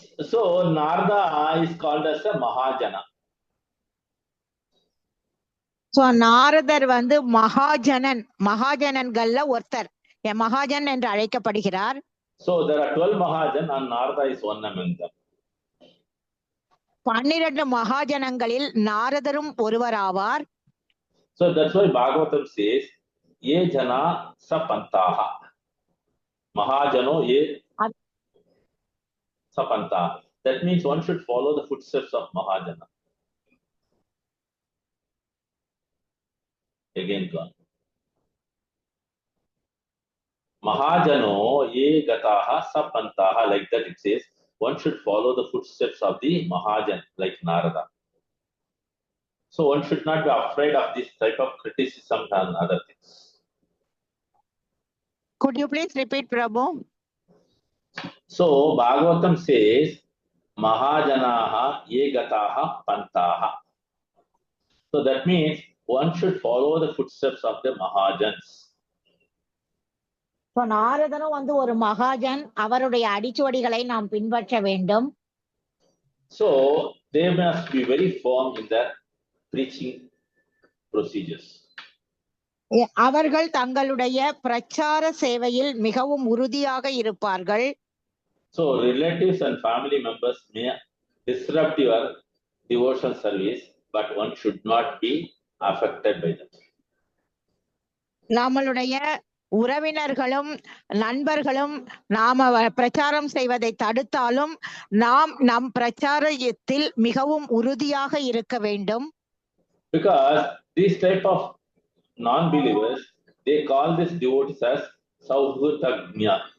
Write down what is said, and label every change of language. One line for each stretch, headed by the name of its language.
English: So Narada is called as a Mahajana.
Tamil: So நாரதர் வந்து மகாஜனன்கள்ல ஒருத்தர், மகாஜன் என்று அழைக்கப்படுகிறார்.
English: So there are 12 Mahajan and Narada is one among them.
Tamil: 12 மகாஜனங்களில் நாரதரும் ஒருவர் ஆவார்.
English: So that's why Bhagavatam says,
Sanskrit: Ye jana sapantaha. Mahajano ye sapantaha.
English: That means one should follow the footsteps of Mahajana. Again gone.
Sanskrit: Mahajano ye gataha sapantaha.
English: Like that it says, one should follow the footsteps of the Mahajan, like Narada. So one should not be afraid of this type of criticism and other things. Could you please repeat, Prabhu? So Bhagavatam says,
Sanskrit: Mahajanaha ye gataha pantaha.
English: So that means one should follow the footsteps of the Mahajans.
Tamil: So நாரதனும் வந்து ஒரு மகாஜன், அவருடைய அடிச்சுவடிகளை நாம் பின்பற்ற வேண்டும்.
English: So they must be very firm in their preaching procedures.
Tamil: அவர்கள் தங்களுடைய பிரச்சார சேவையில் மிகவும் உறுதியாக இருப்பார்கள்.
English: So relatives and family members may disrupt your devotional service, but one should not be affected by them.
Tamil: நம்மளுடைய உறவினர்களும் நண்பர்களும் நாம பிரச்சாரம் செய்வதை தடுத்தாலும் நாம் நம் பிரச்சாரத்தில் மிகவும் உறுதியாக இருக்க வேண்டும்.
English: Because these type of non-believers, they call this devotees as Sauhurdagnya.